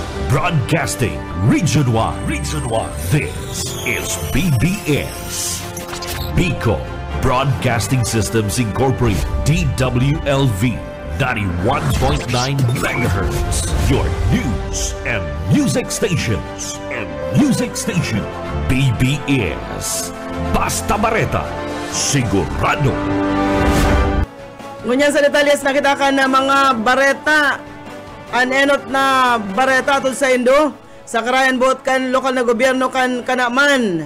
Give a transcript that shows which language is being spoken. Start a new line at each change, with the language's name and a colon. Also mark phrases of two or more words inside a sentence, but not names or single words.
English: Broadcasting Region 1. Region 1. This is BBS. Bicol Broadcasting Systems Incorporated. DWLV 91.9 MHz. Your news and music stations.
Bikol: BBS. Basta Bareta. Sigurado. Ngunyan sa detalyes nakita ka na mga bareta. Anenot na bareta atul sa Indo. Sa karayan buot kan lokal na gobyerno kan kanaman.